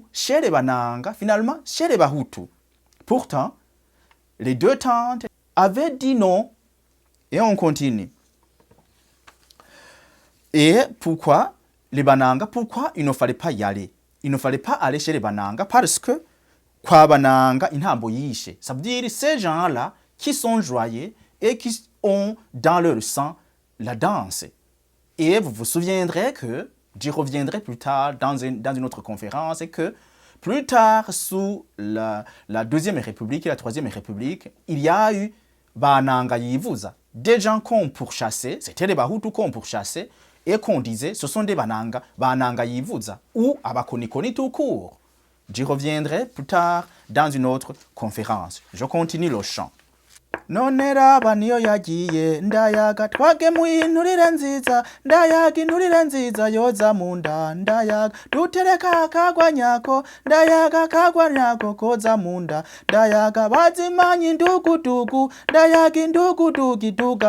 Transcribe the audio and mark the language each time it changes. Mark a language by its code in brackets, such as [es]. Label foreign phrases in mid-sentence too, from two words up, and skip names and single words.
[fr] Chez les Bananga, finalement chez les Bahutus. Pourtant, les deux tantes avaient dit non. Et on continue. Et pourquoi les Bananga? Pourquoi il ne fallait pas y aller? Il ne fallait pas aller chez les Bananga parce que [rn] kwa Bananga intambo yishe. [fr] Ça veut dire ces gens-là qui sont joyeux et qui ont dans leur sang la danse. Et vous vous souviendrez que, j'y reviendrai plus tard dans une autre conférence, et que plus tard, sous la Deuxième République et la Troisième République, il y a eu Bananga Yivuza. Des gens qu'on pourchassait, c'était les Bahutus qu'on pourchassait, et qu'on disait, ce sont des Bananga Yivuza, ou Abakonikoni tout court. J'y reviendrai plus tard dans une autre conférence. Je continue le chant. [rn] None raba niyo yagiye ndayaga twagemuye inturire nziza ndayaga inturire nziza yoza mu nda ndayaga dutereka akagwa nyako ndayaga akagwa nyako koza mu nda ndayaga bazimanye indugudugu ndayaga indugudugu iduga